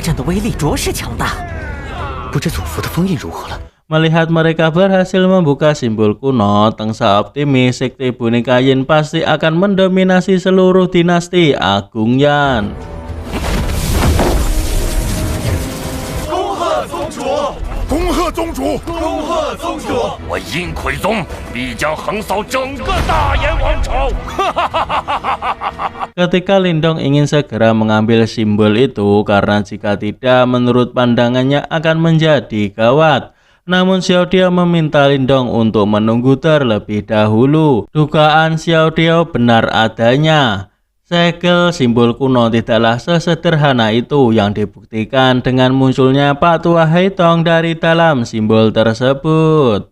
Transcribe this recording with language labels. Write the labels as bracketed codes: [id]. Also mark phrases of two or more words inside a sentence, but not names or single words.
[zh] 威力着实强大，不知祖父的封印如何了。 [id] Melihat mereka berhasil membuka simbol kuno, Tengsa optimis sekte boneka Yin pasti akan mendominasi seluruh dinasti Agung Yan. [zh] 恭贺宗主！恭贺宗主！我阴魁宗必将横扫整个大燕王朝！ [id] Ketika Lindong ingin segera mengambil simbol itu karena jika tidak menurut pandangannya akan menjadi gawat. Namun Xiao Diao meminta Lindong untuk menunggu terlebih dahulu. Dugaan Xiao Diao benar adanya. Segel simbol kuno tidaklah sesederhana itu yang dibuktikan dengan munculnya Pak Tua Haitong dari dalam simbol tersebut.